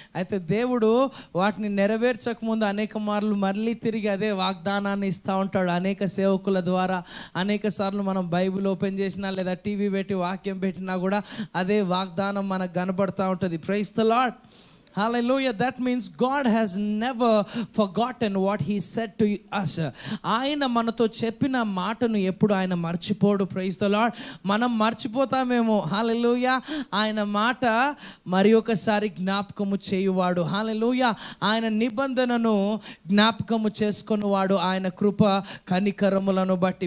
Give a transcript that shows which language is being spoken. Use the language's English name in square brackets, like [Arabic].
[Telugu] అయితే దేవుడు వాటిని నెరవేర్చకముందు అనేక మార్లు మళ్ళీ తిరిగి అదే వాగ్దానాన్ని ఇస్తూ ఉంటాడు. అనేక సేవకుల ద్వారా అనేక సార్లు మనం బైబిల్ ఓపెన్ చేసినా లేదా టీవీ పెట్టి వాక్యం పెట్టినా కూడా అదే వాగ్దానం మనకు కనబడుతూ ఉంటుంది. [English] Praise the Lord, hallelujah. That means God has never forgotten what he said to us. [Telugu] ఆయన మనతో చెప్పిన మాటను ఎప్పుడు ఆయన మర్చిపోడు. [English] Praise the Lord. [Telugu] మనం మర్చిపోతామేమో, హల్లెలూయా. ఆయన మాట మరి ఒకసారి జ్ఞాపకము చేయువాడు. హల్లెలూయా. ఆయన నిబంధనను జ్ఞాపకము చేసుకునేవాడు, ఆయన కృప కనికరములను బట్టి.